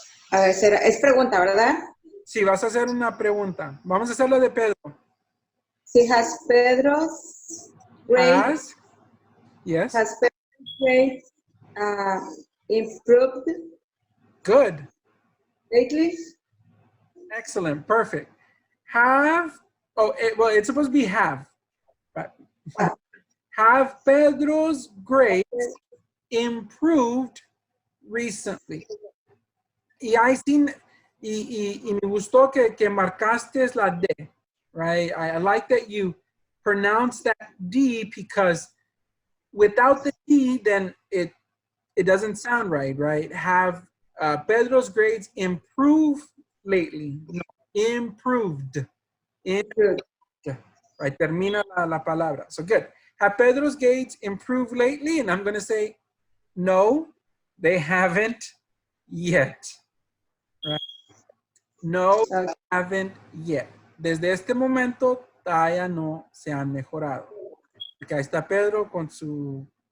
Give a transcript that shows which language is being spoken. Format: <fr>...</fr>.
<es>A ver, es pregunta, ¿verdad? Sí, vas a hacer una pregunta. Vamos a hacerlo de Pedro.</es> <en>Sí, has Pedro's grade, Yes. has Pedro's grade improved Good. lately? Excellent. Perfect. Have, well, it's supposed to be have. But have Pedro's grades improved recently?</en> <es>Y ahí sí, y me gustó que marcaste la D, right?</es> <en>I like that you pronounce that D because without the D, then it doesn't sound right, right? Have Pedro's grades improved lately? No, improved. Improved. Right,</en> <es>termina la palabra.</es> <en>So good. Have Pedro's grades improved lately? And I'm going to say, no, they haven't yet. Right? No, they haven't yet.</en> <es>Desde este momento, todavía no se han mejorado. Porque ahí está Pedro con su...</es>